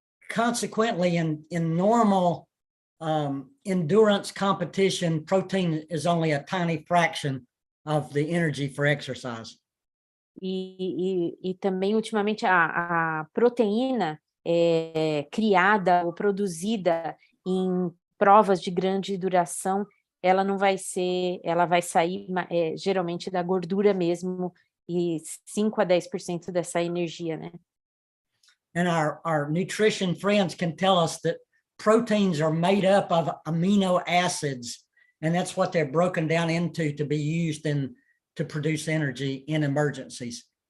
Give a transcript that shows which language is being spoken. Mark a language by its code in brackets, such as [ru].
[en] Consequently, in normal endurance competition, protein is only a tiny fraction of the energy for exercise. [pt] E também, ultimamente, a proteína criada ou produzida em provas de grande duração, ela não vai ser, ela vai sair geralmente da gordura mesmo, e 5 a 10% dessa energia, né? [en] And our nutrition friends can tell us that proteins are made up of amino acids, and that's what they're broken down into to be used to produce energy in emergencies.